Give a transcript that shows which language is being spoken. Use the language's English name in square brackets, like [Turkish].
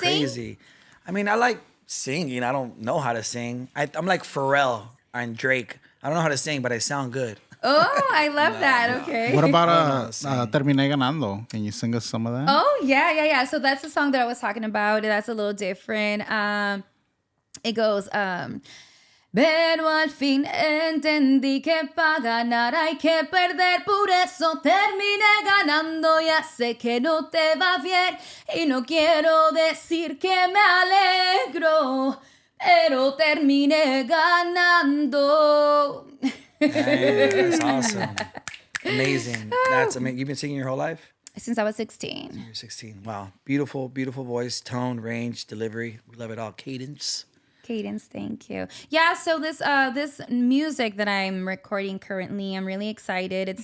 [English] crazy. I mean, I like singing. I don't know how to sing. I'm like Pharrell and Drake. I don't know how to sing, but I sound good. Oh, I love that. Okay. What about sing. [Spanish] Terminé Ganando? [English] Can you sing us some of that? Oh, yeah. So that's the song that I was talking about. That's a little different. It goes, [Spanish] pero al fin entendí que para ganar hay que perder, por eso terminé ganando. Ya sé que no te va bien y no quiero decir que me alegro, pero terminé ganando. [English] Hey, that's awesome. Amazing. That's amazing. You've been singing your whole life? Since I was 16. You're 16. Wow. Beautiful, beautiful voice, tone, range, delivery. We love it all. Cadence. Cadence, thank you. Yeah, so this music that I'm recording currently, I'm really excited.